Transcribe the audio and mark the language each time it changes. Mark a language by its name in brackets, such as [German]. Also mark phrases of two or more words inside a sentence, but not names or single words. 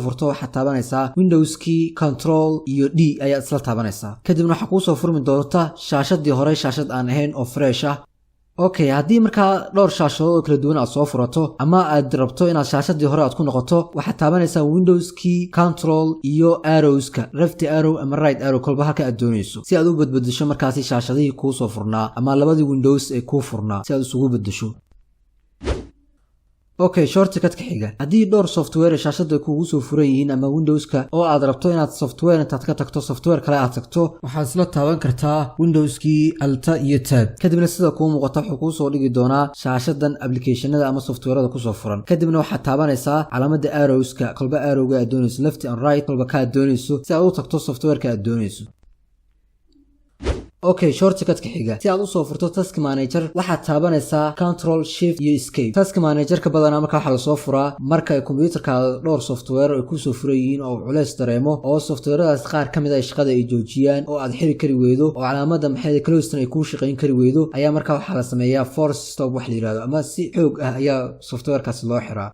[Somali] furto waxaad taabanaysaa Windows-kii control iyo d ayaad isla taabanaysaa kadibna waxaa kuu soo furmi doonta shaashadii hore shaashad aan ahayn oo fresh ah okay haddii markaa dhowr shaashadood oo kala duwan aad soo furato ama aad rabto inaad shaashadii hore aad ku noqoto waxaad taabanaysaa Windows-kii control iyo arrows-ka [English] left arrow [Somali] ama [English] right arrow [Somali] kolba halka aad doonayso si aad u badbadasho markaasi shaashadihii kuu soo furnaa ama labadii Windows ee kuu furnaa si aad isugu badasho okay shortcut-ka xiga haddii dhowr software shaashada kugu soo furan yihiin ama Windows-ka oo aad rabto inaad software intaad ka tagto software kale aad tagto waxaad isla taaban kartaa Windows-kii alt iyo tab kadibna sida kuu muuqata wuxuu kuu soo dhigi doonaa shaashadan application-ada ama software-da ku soo furan kadibna waxaad taabanaysaa calaamada arrows-ka kolba arrow-ga aad doonayso [English] left and right [Somali] kolba ka aad doonayso si aad u tagto software-ka aad doonayso okay shortcut-ka xiga si aad u soo furto [English] task manager [Somali] waxaad taabanaysaa [English] control shift [Somali] iyo escape. [English] task manager-ka [Somali] badanaa marka waxa la soo furaa marka ay kombiyuutarkaada dhowr software ay ku soo furan yihiin oo culays dareemo oo softwaradaas qaar ka mid ah shaqada ay joojiyaan oo aad xiri kari weydo oo calaamada maxay closed ay ku shaqeyn kari weydo ayaa marka waxa la sameeyaa [English] force stop [Somali] wax la yiraahdo ama si xoog ah ayaa softwarekaas loo xiraa.